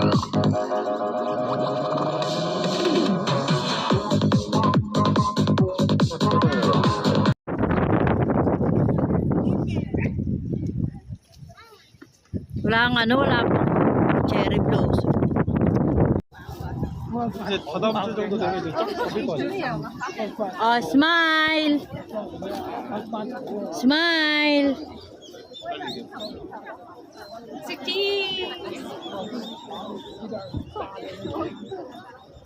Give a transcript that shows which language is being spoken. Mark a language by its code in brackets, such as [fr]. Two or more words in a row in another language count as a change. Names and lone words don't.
[tl] Wala pang [en] cherry blossom. [ko] 이제 다다음 주 정도 되면 이제 좀 잡힐 거 아니야? [en] Oh, smile! Smile! [tl] Si Kim!